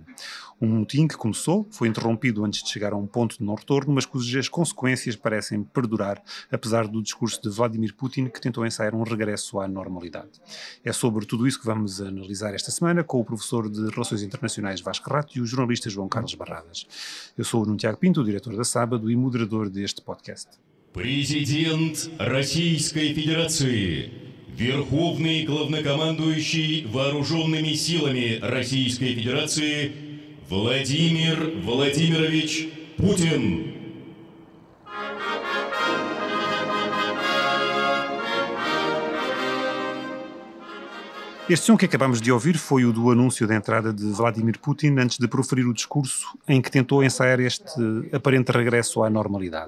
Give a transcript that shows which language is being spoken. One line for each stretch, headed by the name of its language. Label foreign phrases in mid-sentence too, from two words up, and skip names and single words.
Portuguese: Um motim que começou, foi interrompido antes de chegar a um ponto de não retorno, mas cujas consequências parecem perdurar, apesar do discurso de Vladimir Putin, que tentou ensaiar um regresso à normalidade. É sobre tudo isso que vamos analisar esta semana com o professor de Relações Internacionais Vasco Rato e o jornalista João Carlos Barradas. Eu sou o Nuno Tiago Pinto, o diretor da Sábado e moderador deste podcast.
Russian: Президент Российской Федерации, Верховный Главнокомандующий Вооруженными силами Российской Федерации Владимир Владимирович Путин.
Portuguese: Este som que acabamos de ouvir foi o do anúncio da entrada de Vladimir Putin antes de proferir o discurso em que tentou ensaiar este aparente regresso à normalidade.